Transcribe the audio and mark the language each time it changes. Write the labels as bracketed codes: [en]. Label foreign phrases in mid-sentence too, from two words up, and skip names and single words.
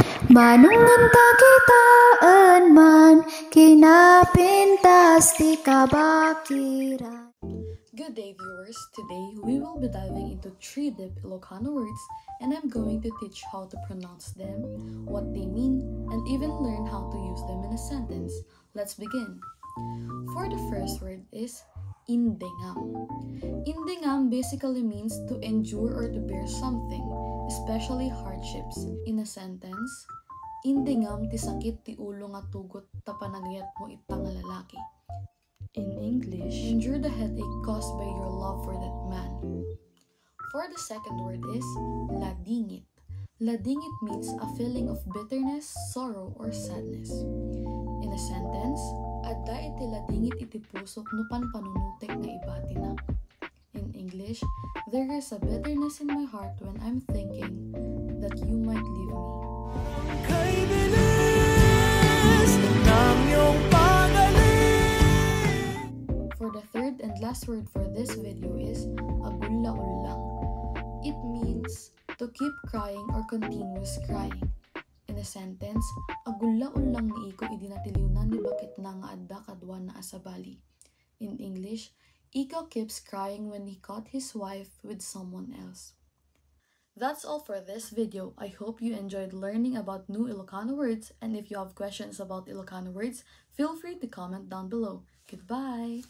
[ilo] Manungan kakitaan man, kinapintas ti kabakiran. [en] Good day viewers, today we will be diving into 3 deep Ilocano words and I'm going to teach how to pronounce them, what they mean, and even learn how to use them in a sentence. Let's begin. For the first word is indengam. Indengam basically means to endure or to bear something, especially hardships. In a sentence, [ilo] indengam ti sakit ti ulo nga tugot ta panagayat mo itang lalaki. [en] In English, endure the headache caused by your love for that man. For the second word is ladingit. Ladingit means a feeling of bitterness, sorrow, or sadness. In a sentence, [ilo] adda iti ladingit iti pusok no panunutek nga ibati na. [en] In English, there is a bitterness in my heart when I'm thinking that you might leave me. For the third and last word for this video is agulla-ullang. It means to keep crying or continuous crying. In a sentence, [ilo] agulla-ullang ni Iko idinatiliwnan ni bakit na nga adda kadwa na asabali. [en] In English, Iko keeps crying when he caught his wife with someone else. That's all for this video. I hope you enjoyed learning about new Ilocano words, and if you have questions about Ilocano words, feel free to comment down below.